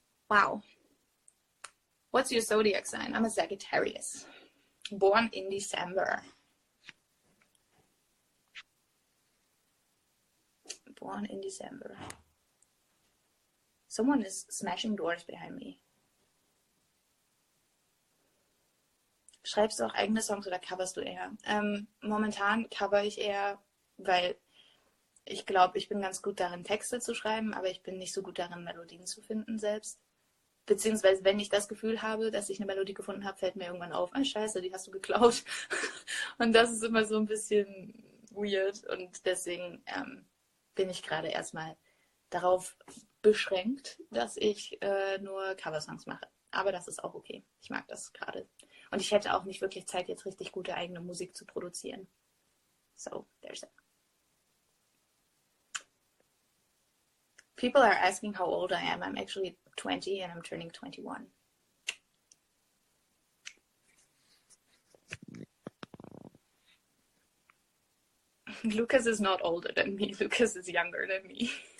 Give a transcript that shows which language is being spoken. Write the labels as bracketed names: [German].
[English] Wow. What's your zodiac sign? I'm a Sagittarius. Born in December. Born in December. Someone is smashing doors behind me. [German] Schreibst du auch eigene Songs oder coverst du eher? Momentan cover ich eher, weil ich glaube, ich bin ganz gut darin, Texte zu schreiben, aber ich bin nicht so gut darin, Melodien zu finden selbst. Beziehungsweise, wenn ich das Gefühl habe, dass ich eine Melodie gefunden habe, fällt mir irgendwann auf, scheiße, die hast du geklaut. Und das ist immer so ein bisschen weird. Und deswegen bin ich gerade erstmal darauf beschränkt, dass ich nur Coversongs mache. Aber das ist auch okay. Ich mag das gerade. Und ich hätte auch nicht wirklich Zeit, jetzt richtig gute eigene Musik zu produzieren. [English] So, there's that. People are asking how old I am. I'm actually 20 and I'm turning 21. Lukas is not older than me. Lukas is younger than me.